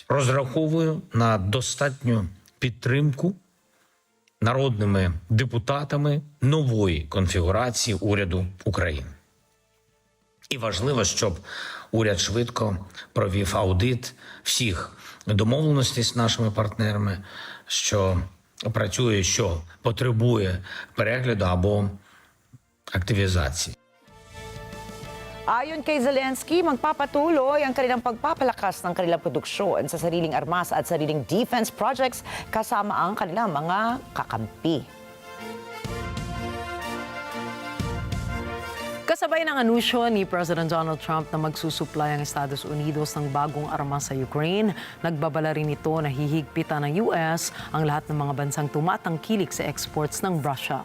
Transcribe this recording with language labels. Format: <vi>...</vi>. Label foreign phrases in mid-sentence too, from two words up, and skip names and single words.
<uk>Розраховую на достатню підтримку народними депутатами нової конфігурації уряду України. І важливо, щоб уряд швидко провів аудит всіх домовленостей з нашими партнерами, що працює, що потребує перегляду або активізації.</uk> <tl>Ayon kay Zelensky, magpapatuloy ang kanilang pagpapalakas ng kanilang produksyon sa sariling armas at sariling</tl> <en>defense projects</en> <tl>kasama ang kanilang mga kakampi. Kasabay ng anunsyo ni President Donald Trump na magsusupply ang Estados Unidos ng bagong armas sa Ukraine, nagbabala rin ito na hihigpitan ng US ang lahat ng mga bansang tumatangkilik sa exports ng Russia.</tl>